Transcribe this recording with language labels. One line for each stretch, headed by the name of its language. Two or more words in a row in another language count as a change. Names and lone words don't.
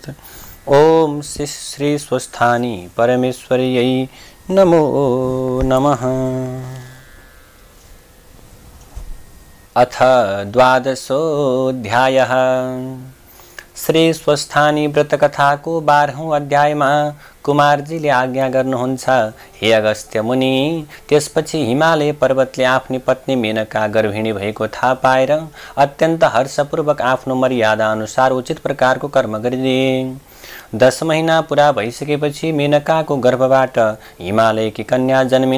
Sanskrit: ओम श्री स्वस्थानी परमेश्वर्यै नमो नमः। अथ द्वादशोऽध्यायः।
Nepali: श्री स्वस्थानी व्रतकथाको 12औं अध्यायमा कुमारजीले आज्ञा गर्नुहुन्छ, हे अगस्त्य मुनि, त्यसपछि हिमालय पर्वतले आफ्नी पत्नी मेनका गर्भिणी भएको थाहा पाएर अत्यन्त हर्षपूर्वक आफ्नो मर्यादा अनुसार उचित प्रकारको कर्म गरिदिए। 10 महिना पुरा भइसकेपछि मेनकाको गर्भबाट हिमालयकी कन्या जन्मिन्।